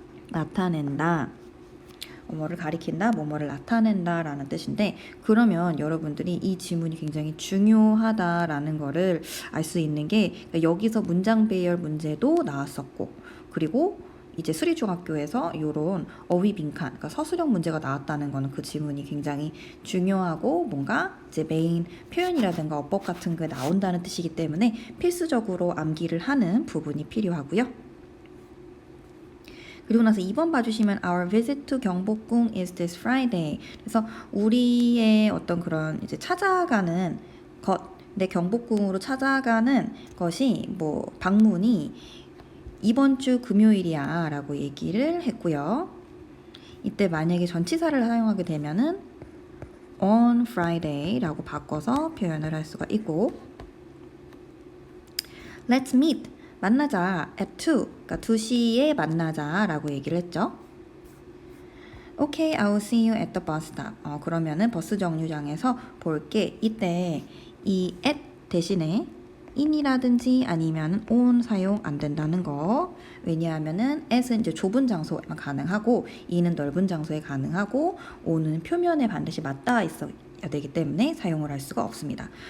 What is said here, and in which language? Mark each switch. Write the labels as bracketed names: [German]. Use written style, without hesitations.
[Korean] 나타낸다. 뭐뭐를 가리킨다, 뭐뭐를 나타낸다 라는 뜻인데 그러면 여러분들이 이 지문이 굉장히 중요하다라는 거를 알 수 있는 게 여기서 문장 배열 문제도 나왔었고 그리고 이제 수리중학교에서 이런 어휘 빈칸, 그러니까 서술형 문제가 나왔다는 거는 그 지문이 굉장히 중요하고 뭔가 이제 메인 표현이라든가 어법 같은 게 나온다는 뜻이기 때문에 필수적으로 암기를 하는 부분이 필요하고요. 그리고 나서 2번 봐주시면 [English] Our visit to 경복궁 is this Friday. [Korean] 그래서 우리의 어떤 그런 이제 찾아가는 것, 내 경복궁으로 찾아가는 것이 뭐 방문이 이번 주 금요일이야 라고 얘기를 했고요. 이때 만약에 전치사를 사용하게 되면은 on Friday 라고 바꿔서 표현을 할 수가 있고 [English] Let's meet. [Korean] 만나자 at 2, 그러니까 2시에 만나자 라고 얘기를 했죠. [English] Okay, I will see you at the bus stop. [Korean] 그러면은 버스 정류장에서 볼게. 이때 이 at 대신에 in이라든지 아니면 on 사용 안 된다는 거. 왜냐하면은 at은 이제 좁은 장소에만 가능하고 in은 넓은 장소에 가능하고 on은 표면에 반드시 맞닿아 있어야 되기 때문에 사용을 할 수가 없습니다.